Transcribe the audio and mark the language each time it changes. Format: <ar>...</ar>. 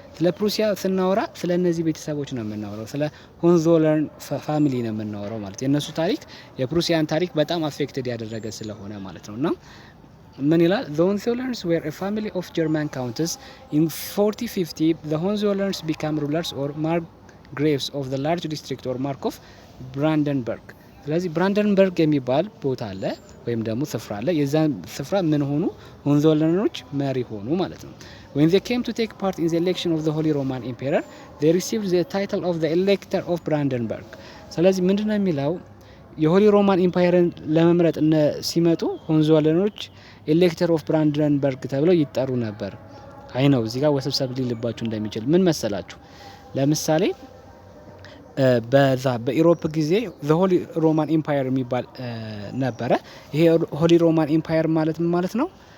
<am>ስለ ፕሩሲያ ስናወራ ስለ እነዚህ ቤተሰቦች ነው የምናወራው። ስለ ሆንዞለርን ፋሚሊ ነው የምናወራው ማለት የነሱ ታሪክ የፕሩሲያን ታሪክ በጣም አፌክትድ ያደረገ ስለሆነ ማለት ነውና ምን ይላል?</am> <en>The Hohenzollerns were a family of German countess. In 4050 the Hohenzollerns became rulers or margraves of the large district or mark of Brandenburg.</en> <am>ስለዚህ ብራንደንበርግ የሚባል ቦታ አለ ወይም ደግሞ ስፍራ አለ። የዛ ስፍራ ምን ሆኑ? ሆንዞለኖች መሪ ሆኑ ማለት ነው።</am> <en>When they came to take part in the election of the Holy Roman Emperor, they received the title of the Elector of Brandenburg.</en> <am>ስለዚህ ምንድነው የሚለው? የሆሊ ሮማን ኢምፓየርን ለመምረጥ ሲመጡ ሆንዞለኖች ኤሌክተር ኦፍ ብራንደንበርግ ተብለው ይጠሩ ነበር። አይ ነው እዚህ ጋር ወሰብሰብ ሊልባችሁ እንደሚችል ምን መሰላችሁ? ለምሳሌ በዛ በኢሮፕ ጊዜ ዘ ሆሊ ሮማን ኢምፓየር የሚባል ነበረ። ይሄ ሆሊ ሮማን ኢምፓየር ማለት ምን ማለት ነው?</am>